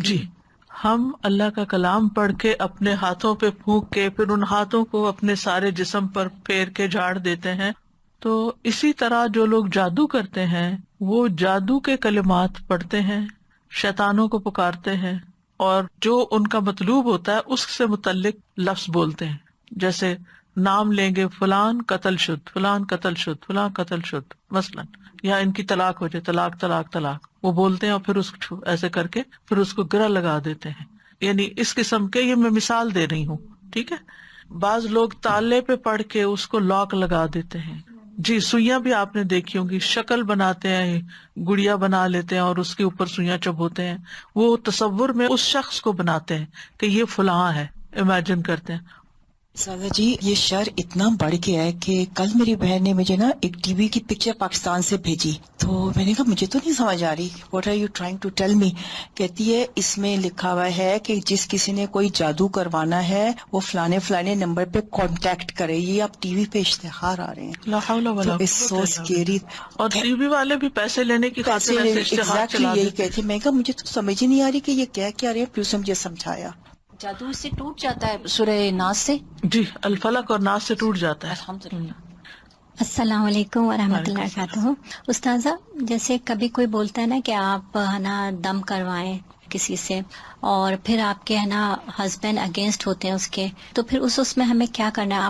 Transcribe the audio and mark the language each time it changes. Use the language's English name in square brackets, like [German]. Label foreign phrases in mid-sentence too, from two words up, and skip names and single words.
[Urdu] جی, ہم اللہ کا کلام پڑھ کے اپنے ہاتھوں پہ پھونک کے پھر ان ہاتھوں کو اپنے سارے جسم پر پھیر کے جھاڑ دیتے ہیں. تو اسی طرح جو لوگ جادو کرتے ہیں وہ جادو کے کلمات پڑھتے ہیں, شیطانوں کو پکارتے ہیں, اور جو ان کا مطلوب ہوتا ہے اس سے متعلق لفظ بولتے ہیں. جیسے نام لیں گے [Persian] فلان قتل شد, فلان قتل شد, فلان قتل شد [Urdu] مثلاً, یا ان کی طلاق ہو جائے, طلاق طلاق طلاق, وہ بولتے ہیں اور پھر اس کو ایسے کر کے پھر اس کو گرہ لگا دیتے ہیں. یعنی اس قسم کے, یہ میں مثال دے رہی ہوں, ٹھیک ہے. بعض لوگ تالے پہ پڑھ کے اس کو لاک لگا دیتے ہیں. جی, سوئیاں بھی آپ نے دیکھی ہوں گی, شکل بناتے ہیں, گڑیا بنا لیتے ہیں اور اس کے اوپر سوئیاں چبھوتے ہیں. وہ تصور میں اس شخص کو بناتے ہیں کہ یہ فلاں ہے, امیجن کرتے ہیں. سادہ جی, یہ شر اتنا بڑھ گیا ہے کہ کل میری بہن نے مجھے نا ایک ٹی وی کی پکچر پاکستان سے بھیجی, تو میں نے کہا مجھے تو نہیں سمجھ آ رہی, [English] what are you trying to tell me. [Urdu] کہتی ہے اس میں لکھا ہوا ہے کہ جس کسی نے کوئی جادو کروانا ہے وہ فلانے فلانے نمبر پہ کانٹیکٹ کرے. یہ آپ ٹی وی پہ اشتہار آ رہے ہیں, [Arabic] لا حول ولا قوت [English] so scary. [Urdu] اور ٹی وی والے بھی پیسے لینے کی خاطر ایسے اشتہار چلا یہی دیتے ہیں. کہتی. میں کہا مجھے تو سمجھ ہی نہیں آ رہی کہ یہ کیا رہے ہیں, پھر اس نے مجھے سمجھایا. جادو اس سے ٹوٹ جاتا ہے سورہ ناس سے. جی الفلق اور ناس سے ٹوٹ جاتا ہے. الحمدللہ. [Arabic] السلام علیکم ورحمۃ اللہ وبرکاتہ. [Urdu] استاذہ جیسے کبھی کوئی بولتا ہے نا کہ آپ ہے نا دم کروائیں کسی سے اور پھر آپ کے ہے نا [English] husband against [Urdu] ہوتے ہیں اس کے، تو پھر اس میں ہمیں کیا کرنا ہے؟